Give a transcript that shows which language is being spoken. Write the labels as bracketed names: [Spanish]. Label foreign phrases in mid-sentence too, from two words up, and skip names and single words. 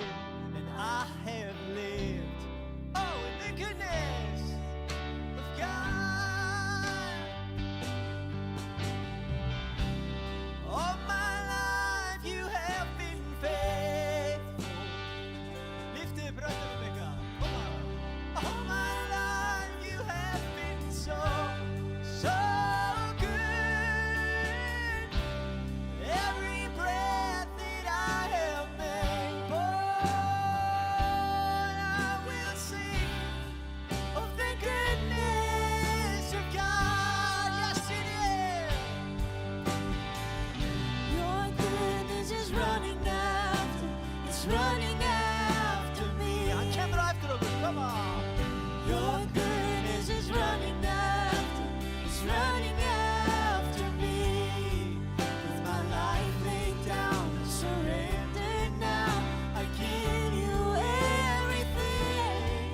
[English] And I have lived, oh, in the goodness of God. All my life you have been faithful. Lift up [Icelandic] röddum ykkar. [English] Come on. All my life you have been so good. Every breath that I have made, Lord, I will sing of the goodness of God. Yes, it is. Your goodness is running after, it's running after me. [Icelandic] Hann kemur á eftir okkur, [English] come on. Your goodness is running after, it's running after me. With my life laid down, I surrender now. I give you everything.